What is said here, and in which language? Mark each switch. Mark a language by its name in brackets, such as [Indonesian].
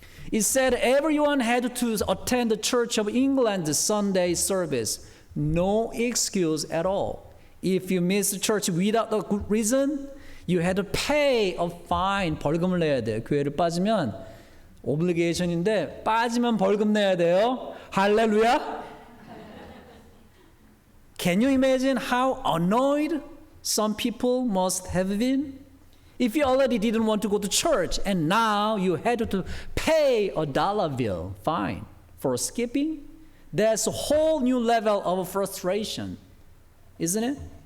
[English] It said everyone had to attend the Church of England's Sunday service. No excuse at all. If you missed church without a good reason, you had to pay a fine. [Korean] 벌금을 내야 돼요. 교회를 빠지면 오블리게이션인데 빠지면 벌금 내야 돼요. 할렐루야. [English] Can you imagine how annoyed some people must have been? If you already didn't want to go to church and now you had to pay a dollar bill fine for skipping, that's a whole new level of frustration, isn't it?